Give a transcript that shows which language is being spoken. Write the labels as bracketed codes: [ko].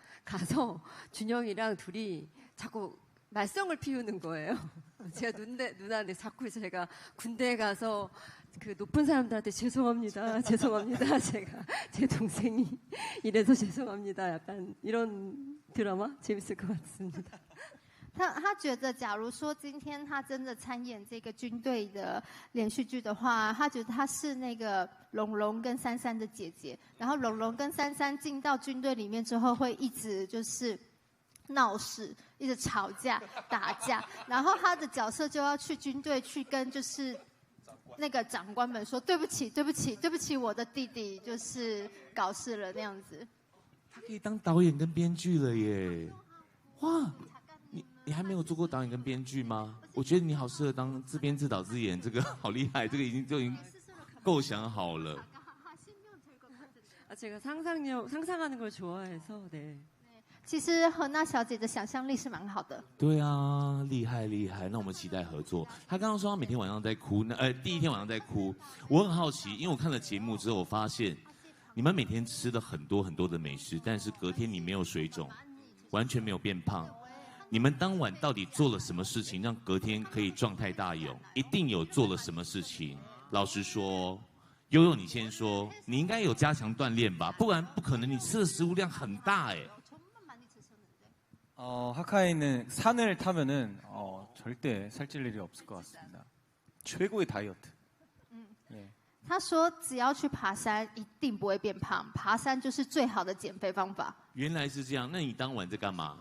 [ko] 가서 준영이랑 둘이 자꾸 말썽을 피우는 거예요. 제가 누나한테 자꾸 제가 군대에 가서 그 높은 사람들한테 죄송합니다. 제가 제 동생이 이래서 죄송합니다. 약간 이런 드라마 재밌을 것 같습니다. [zh] 他觉得，假如说今天他真的参演这个军队的连续剧的话，他觉得他是那个龙龙跟珊珊的姐姐，然后龙龙跟珊珊进到军队里面之后，会一直就是闹事，一直吵架、打架，然后他的角色就要去军队去跟就是那个长官们说对不起，我的弟弟就是搞事了那样子。他可以当导演跟编剧了耶！哇！你还没有做过导演跟编剧吗？我觉得你好适合当自编自导自演，这个好厉害，这个已经构想好了。 [ko] 제가 상상하는 걸 좋아해서 네. [zh] 其实荷娜小姐的想象力是蛮好的。对啊，厉害。那我们期待合作。她刚刚说她每天晚上在哭，第一天晚上在哭。我很好奇，因为我看了节目之后，我发现你们每天吃了很多的美食，但是隔天你没有水肿，完全没有变胖。你们当晚到底做了什么事情，让隔天可以状态大勇？一定有做了什么事情？老实说，悠悠你先说，你应该有加强锻炼吧？不然不可能，你吃的食物量很大哎。 [ko] 하카이는 산을 타면은 절대 살찔 일이 없을 것 같습니다. 최고의 다이어트. [zh] 他说：“只要去爬山，一定不会变胖。爬山就是最好的减肥方法。” 原来是这样，那你当晚在干嘛？